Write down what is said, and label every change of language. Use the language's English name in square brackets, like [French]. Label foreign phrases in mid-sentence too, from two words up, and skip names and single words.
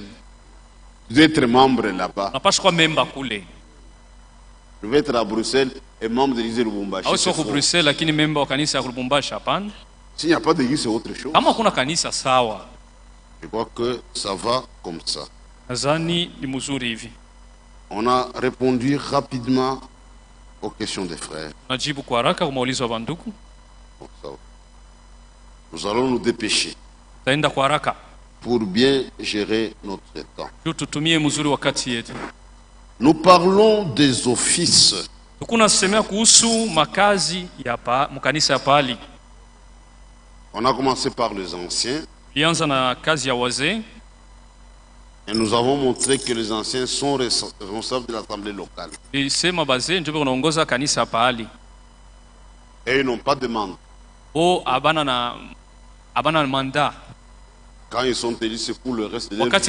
[French] Tu dois être membre là-bas. Je vais être à Bruxelles et membre de l'église de Lubumbashi. S'il n'y a pas d'église, c'est autre chose. Je crois que ça va comme ça. On a répondu rapidement Aux questions des frères. [Swahili] Najibu kwa haraka kwa maulizo ya bandugu. [French] Nous allons nous dépêcher. [Swahili] Taenda kwa haraka. [French] Pour bien gérer notre temps. [Swahili] Tutumie mzuri wakati yetu. [French] Nous parlons des offices. [Swahili] Tunasemea kuhusu makazi ya mkanisa ya pali. [French] On a commencé par les anciens. [Swahili] Tulianza na kazi ya wazee. [French] Et nous avons montré que les anciens sont responsables de l'assemblée locale. Et ils n'ont pas de mandat. Quand ils sont élus, c'est pour le reste de leur vie.